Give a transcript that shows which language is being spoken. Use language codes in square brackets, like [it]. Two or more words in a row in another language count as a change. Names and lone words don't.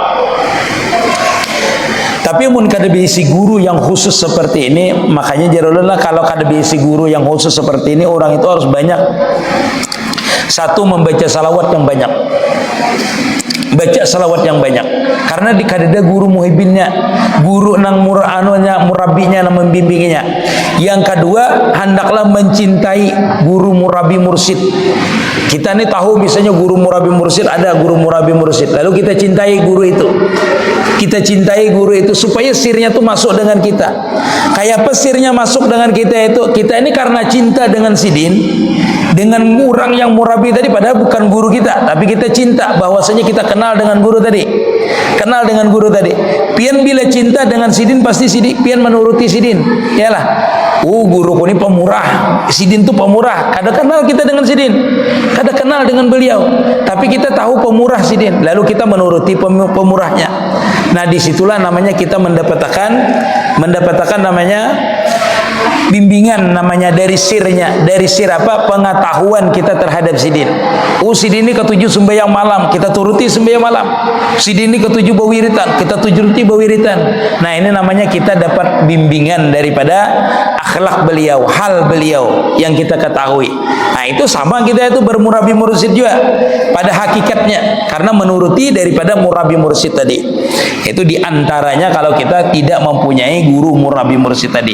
[id] Tapi [bjn] mun kada bisi [id] guru yang khusus seperti ini, makanya jarullah kalau [bjn] kada bisi [id] guru yang khusus seperti ini, orang itu harus banyak. Satu, membaca salawat yang banyak. Baca salawat yang banyak. [bjn] Karena di kadada guru muhibbinnya, guru nang murabinya, nang membimbinginya. [id] Yang kedua, hendaklah mencintai guru murabi mursyid. Kita ini tahu misalnya guru murabi mursyid, ada guru murabi mursyid. Lalu kita cintai guru itu. Kita cintai guru itu supaya sirnya itu masuk dengan kita. Kayak apa sirnya masuk dengan kita itu? Kita ini karena cinta dengan sidin, dengan orang yang murabi tadi, padahal bukan guru kita, tapi kita cinta bahwasanya kita kenal dengan guru tadi. Kenal dengan guru tadi. [bjn] Pian bila cinta dengan sidin, pasti sidin pian menuruti sidin. [id] Yalah. Guruku ini pemurah. Sidin itu pemurah. [bjn] Kada kenal kita dengan sidin. Kada kenal dengan beliau. Tapi kita tahu pemurah sidin. [id] Lalu kita menuruti pemurahnya. Nah, disitulah namanya kita mendapatkan namanya bimbingan, namanya dari sirnya. Dari sir apa? Pengetahuan kita terhadap sidin. Sidin ini ketujuh sembahyang malam, kita turuti sembahyang malam. Sidin ini ketujuh bawiritan, kita turuti bawiritan. Nah, ini namanya kita dapat bimbingan daripada akhlak beliau, hal beliau yang kita ketahui. Nah, itu sama kita itu bermurabi mursyid juga pada hakikatnya, karena menuruti daripada murabi mursyid tadi. Itu diantaranya kalau kita tidak mempunyai guru murabi mursyid tadi.